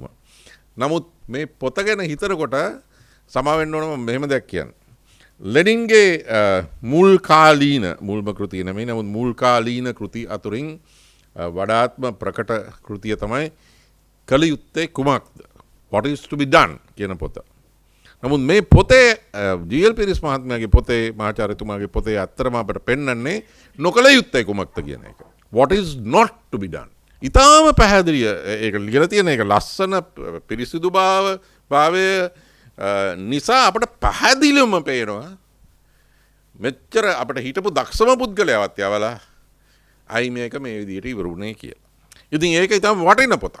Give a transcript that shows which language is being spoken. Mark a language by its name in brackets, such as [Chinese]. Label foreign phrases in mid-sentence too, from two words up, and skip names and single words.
[Sinhala] නමුත් මේ පොත ගැන හිතනකොට සමාවෙන්න ඕනම මෙහෙම දෙයක් කියන්න. ලෙනින්ගේ මුල් කාලීන මුල්ම කෘතිය නෙමෙයි නමුත් මුල් කාලීන කෘති අතුරින් වඩාත්ම ප්‍රකට කෘතිය තමයි කළ යුත්තේ කුමක්ද? [English] What is to be done [Sinhala] කියන පොත. නමුත් මේ පොතේ ජීඑල් පිරිස් මහත්මයාගේ පොතේ මහාචාර්යතුමාගේ පොතේ අත්‍තරම අපට පෙන්වන්නේ නොකළ යුත්තේ කුමක්ද කියන එක. [English] What is not to be done. [Sinhala] ඉතාම පැහැදිලිය ඒක ලියලා තියෙන එක ලස්සන පිරිසිදු භාවය නිසා අපට පැහැදිලිවම පේනවා මෙච්චර අපට හිටපු දක්ෂම පුද්ගලයාවත් යවලා අයි මේක මේ විදිහට ඉවරුනේ කියලා. ඉතින් ඒක ඉතාම වටින පොතක්.